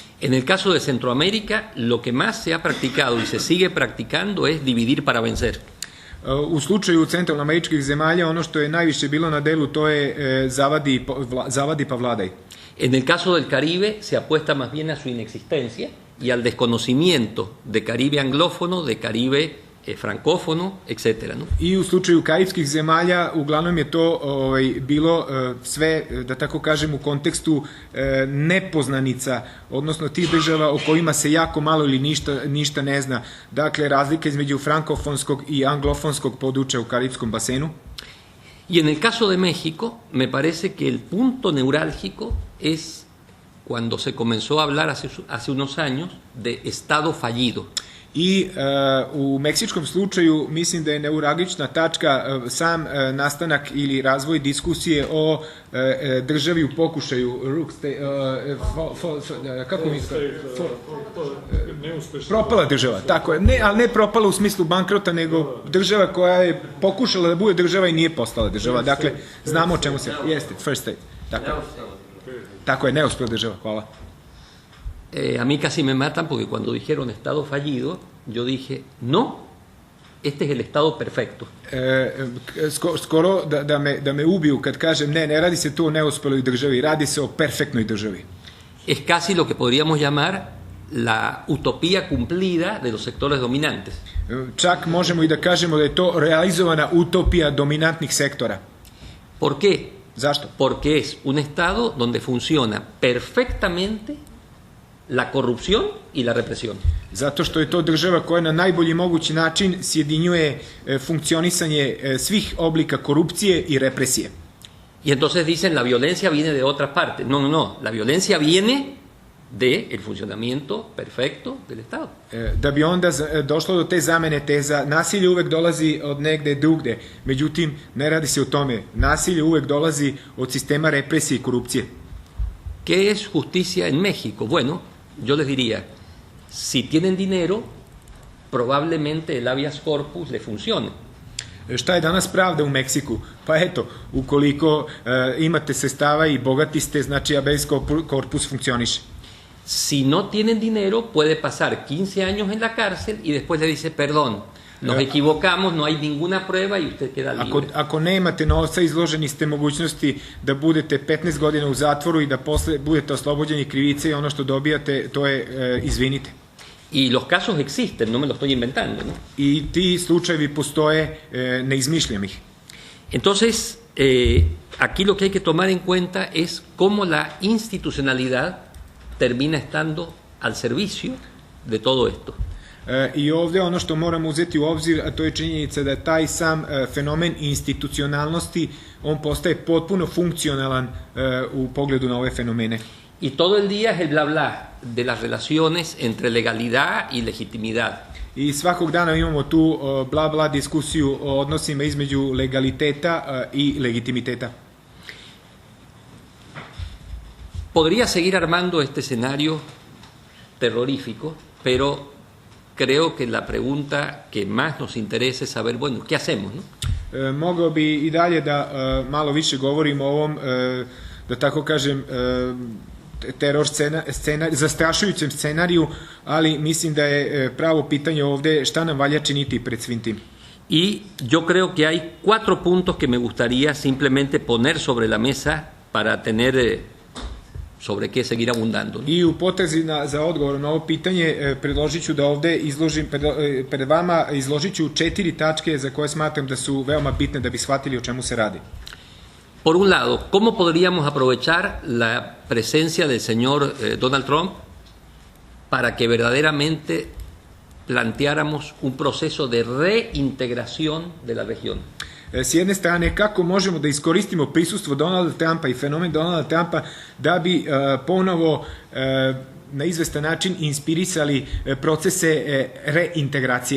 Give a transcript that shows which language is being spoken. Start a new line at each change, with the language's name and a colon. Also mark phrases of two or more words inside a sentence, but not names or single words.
Spanish: En el caso de Centroamérica, lo que más se ha practicado y se sigue practicando es dividir para vencer.
Serbian: U slučaju centralnoameričkih zemalja ono što je najviše bilo na delu to je zavadi pa vladaj.
Spanish: En el caso del Caribe se apuesta más bien a su inexistencia y al desconocimiento de Caribe anglófono, de Caribe francófono, etcétera, ¿no?
Serbian: I u slučaju karipskih zemalja uglavnom je to bilo sve, da tako kažem, u kontekstu nepoznanica, odnosno tih država o kojima se jako malo ili ništa ne zna. Dakle, razlika između frankofonskog i anglofonskog područja u karipskom basenu.
Spanish: Y en el caso de México, me parece que el punto neurálgico es cuando se comenzó a hablar hace unos años de Estado fallido.
Serbian: I u meksičkom slučaju mislim da je neuralgična tačka sam nastanak ili razvoj diskusije o državi u pokušaju propala država, tako je, ne, ali ne propala u smislu bankrota, nego država koja je pokušala da bude država i nije postala država, dakle znamo o čemu se jeste,
English: first state,
Serbian: tako je, neuspela država, hvala.
Spanish: A mí casi me matan porque cuando dijeron Estado fallido, yo dije, no, este es el Estado perfecto.
Serbian: Skoro da me ubiju kad kažem ne radi se tu o neuspeloj državi, radi se o perfektnoj državi.
Spanish: Es casi lo que podríamos llamar la utopía cumplida de los sectores dominantes.
Serbian: Čak možemo i da kažemo da je to realizovana utopija dominantnih sektora.
Spanish: ¿Por qué?
Serbian: Zašto?
Spanish: Porque es un Estado donde funciona perfectamente la corrupción y la represión.
Serbian: Zato što je to država koja na najbolji mogući način sjedinjuje funkcionisanje svih oblika korupcije i represije.
Spanish: Y entonces dicen la violencia viene de otras partes. No, la violencia viene de el funcionamiento perfecto del Estado.
Serbian: Da bi onda došlo do te zamene teza, nasilje uvek dolazi od negde drugde. Međutim, ne radi se o tome. Nasilje uvek dolazi od sistema represije i korupcije.
Spanish: ¿Qué es justicia en México? Bueno, yo les diría, si tienen dinero, probablemente el
Latin: habeas corpus
Spanish: le funcione.
Serbian: Šta je danas pravda u Meksiku? Pa eto, ukoliko imate sredstava i bogati ste, znači
Latin: habeas corpus
Serbian: funkcioniše.
Spanish: Si no tienen dinero, puede pasar 15 años en la cárcel y después le dice, perdón, nos equivocamos, no hay ninguna prueba y usted queda libre.
Serbian: Ako nemate novca, izloženi ste mogućnosti da budete 15 godina u zatvoru i da posle budete oslobođeni krivice i ono što dobijate, to je izvinite.
Spanish: Y los casos existen, no me lo estoy inventando, ¿no?
Serbian: I ti slučajevi postoje, ne izmišljam ih.
Spanish: Entonces, aquí lo que hay que tomar en cuenta es cómo la institucionalidad termina estando al servicio de todo esto.
Serbian: I ovde ono što moramo uzeti u obzir, a to je činjenica da taj sam fenomen institucionalnosti, on postaje potpuno funkcionalan u pogledu na ove fenomene.
Spanish: Y todo el día es el bla bla de las relaciones entre legalidad y legitimidad.
Serbian: I svakog dana imamo tu bla bla diskusiju o odnosima između legaliteta i legitimiteta.
Spanish: Podría seguir armando este escenario terrorífico, pero creo que la pregunta que más nos interesa es saber, bueno, ¿qué hacemos, no?
Serbian: Mogao bi i dalje da malo više govorimo o ovom, da tako kažem, zastrašujućem scenariju, ali mislim da je pravo pitanje ovde šta nam valja činiti pred svim tim.
Spanish: Y yo creo que hay 4 puntos que me gustaría simplemente poner sobre la mesa para tener sobre qué seguir abundando.
Serbian: I u potrazi za odgovor na ovo pitanje predložit ću da ovde izložim, pred vama izložit ću 4 tačke za koje smatram da su veoma bitne da bi shvatili o čemu se radi.
Spanish: Por un lado, ¿cómo podríamos aprovechar la presencia del señor Donald Trump para que verdaderamente planteáramos un proceso de reintegración de la región?
Serbian: S jedne strane, kako možemo da iskoristimo prisustvo Donalda Trumpa i fenomen Donalda Trumpa da bi ponovo na izvestan način inspirisali procese reintegracije?